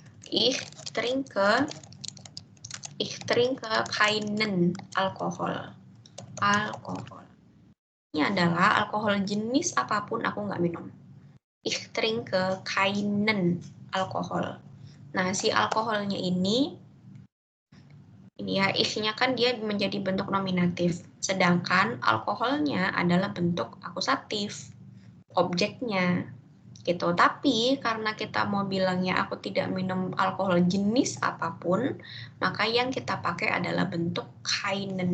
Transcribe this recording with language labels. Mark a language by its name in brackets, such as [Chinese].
[German] Ich trinke keinen Alkohol. [Indonesian] Ini adalah alkohol jenis apapun aku nggak minum. [German] Ich trinke keinen Alkohol. [Indonesian] Nah, si alkoholnya ini ya, ich-nya kan dia menjadi bentuk nominatif. Sedangkan alkoholnya adalah bentuk akusatif. Objeknya. Gitu. Tapi karena kita mau bilangnya aku tidak minum alkohol jenis apapun, maka yang kita pakai adalah bentuk keinen.